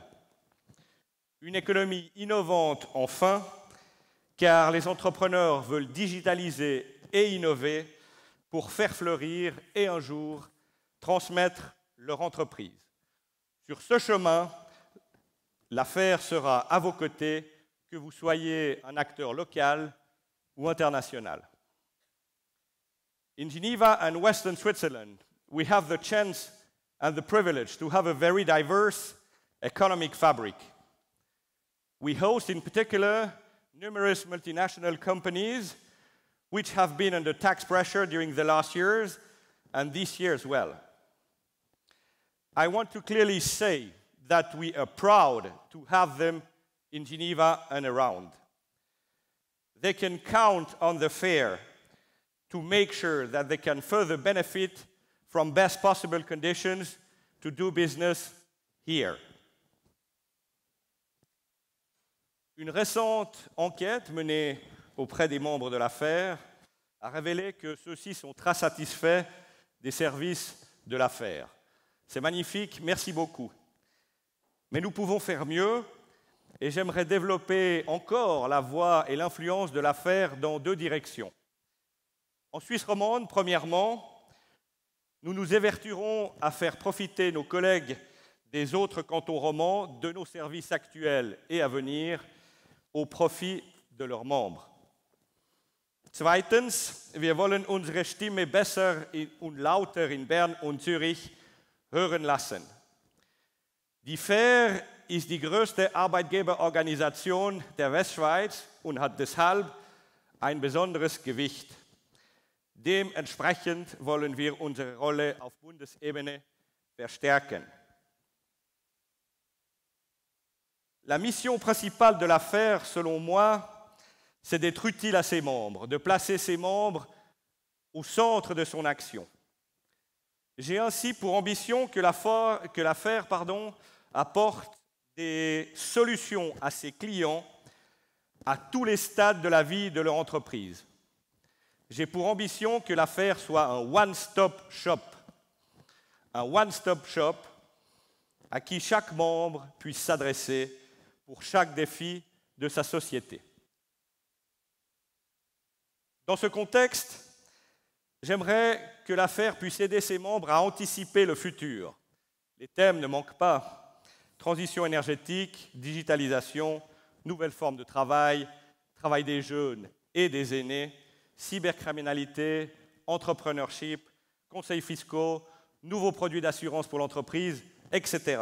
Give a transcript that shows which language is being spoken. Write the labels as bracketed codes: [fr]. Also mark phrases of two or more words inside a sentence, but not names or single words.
[fr] Une économie innovante, enfin, car les entrepreneurs veulent digitaliser et innover pour faire fleurir et un jour transmettre leur entreprise. Sur ce chemin, l'affaire sera à vos côtés, que vous soyez un acteur local ou international. [en] In Geneva and Western Switzerland, we have the chance and the privilege to have a very diverse economic fabric. We host, in particular, numerous multinational companies which have been under tax pressure during the last years and this year as well. I want to clearly say that we are proud to have them in Geneva and around. They can count on the fair to make sure that they can further benefit from best possible conditions to do business here. [fr] Une récente enquête menée auprès des membres de l'affaire a révélé que ceux-ci sont très satisfaits des services de l'affaire. C'est magnifique, merci beaucoup. Mais nous pouvons faire mieux et j'aimerais développer encore la voix et l'influence de l'affaire dans deux directions. En Suisse romande, premièrement, nous nous évertuerons à faire profiter nos collègues des autres cantons romans de nos services actuels et à venir au profit de leurs membres. [de] Zweitens, wir wollen unsere Stimme besser und lauter in Bern und Zürich hören lassen. Die FAIR ist die größte Arbeitgeberorganisation der Westschweiz und hat deshalb ein besonderes Gewicht. Dementsprechend wollen wir unsere Rolle auf Bundesebene verstärken. [fr] La mission principale de l'affaire, selon moi, c'est d'être utile à ses membres, de placer ses membres au centre de son action. J'ai ainsi pour ambition que l'affaire apporte des solutions à ses clients à tous les stades de la vie de leur entreprise. J'ai pour ambition que l'affaire soit un [en] one-stop shop. [fr] Un [en] one-stop shop [fr] à qui chaque membre puisse s'adresser pour chaque défi de sa société. Dans ce contexte, j'aimerais que l'affaire puisse aider ses membres à anticiper le futur. Les thèmes ne manquent pas. Transition énergétique, digitalisation, nouvelles formes de travail, travail des jeunes et des aînés, cybercriminalité, entrepreneurship, conseils fiscaux, nouveaux produits d'assurance pour l'entreprise, etc.